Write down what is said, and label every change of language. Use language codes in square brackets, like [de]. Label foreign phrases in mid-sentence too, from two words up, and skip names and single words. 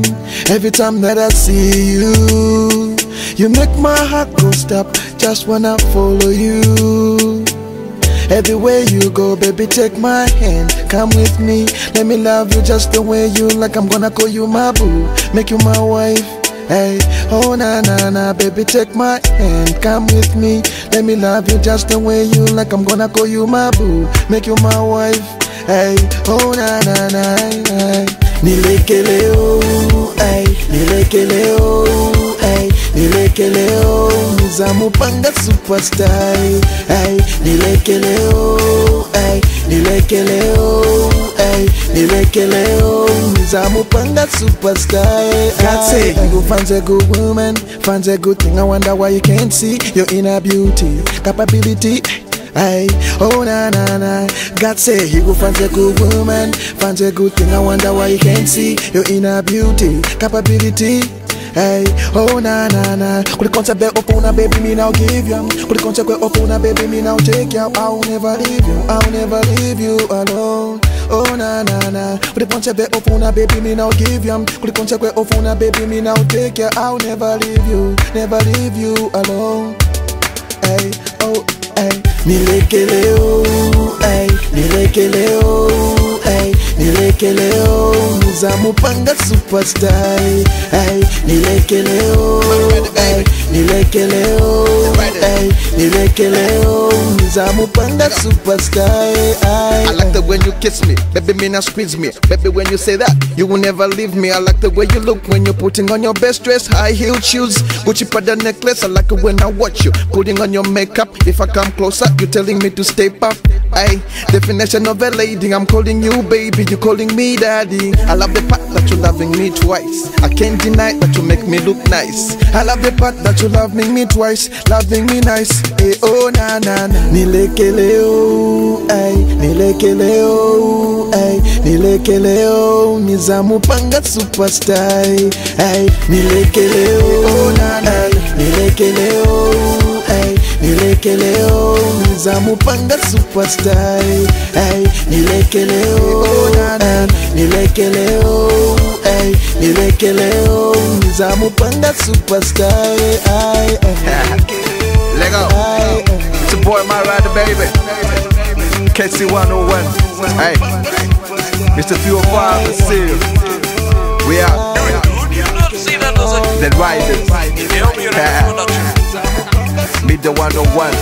[en] Every time that I see you, you make my heart go stop. Just wanna follow you. Everywhere you go, baby, take my hand. Come with me, let me love you just the way you like. I'm gonna call you my boo, make you my wife. Hey, oh na na na, baby, take my hand. Come with me, let me love you just the way you like. I'm gonna call you my boo, make you my wife. Hey, oh na na na, hey. [ny] Nilekeleo, hey, nilekeleo, hey, nilekeleo, nizamupanga superstar. Hey, nilekeleo, hey, nilekeleo, hey, nilekeleo, nizamupanga superstar. [en] God say you go find a good woman, find a good thing. I wonder why you can't see your inner beauty, capability. Hey, oh na na na. God say he go find a good woman, find a good thing. I wonder why you can't see your inner beauty, capability. Hey, oh na na na. Could the concept be open, baby, me now give you. Could the concept be open, baby, me now take you. I'll never leave you, I'll never leave you alone. Oh na na na. Could the concept be open, baby, me now give you. Could the concept be open, baby, me now take you. I'll never leave you alone. Hey, oh, hey. [ny] Nilekeleo, ay, nilekeleo, ay, nilekeleo, nizamupanga superstar. Ay, nilekeleo, ay, nilekeleo, ay, nilekeleo, nizamupanga superstar. [en] I like the way you kiss me, baby, me now squeeze me. Baby, when you say that, you will never leave me. I like the way you look when you're putting on your best dress, high heel shoes, Gucci Prada necklace. I like it when I watch you putting on your makeup. If I come closer, you telling me to step up. Ay, definition of a lady. I'm calling you baby, you calling me daddy. I love the part that you're loving me twice. I can't deny that you make me look nice. I love the part that you loving me twice, loving me nice. Hey, oh na na na. [ny] Nilekeleo, ay, nilekeleo, ay, nilekeleo, nizamupanga superstar. Ay, nilekeleo, oh na na, nilekeleo, ay, nilekeleo, nizamupanga superstar. Ay, nilekeleo, oh na na, nilekeleo, ay, nilekeleo, nizamupanga superstar. Ay, [en] Lego, it's your boy, my rider, baby. KC 101. Hey, Mr. 305 and Seal. We out. The riders. Meet the 101.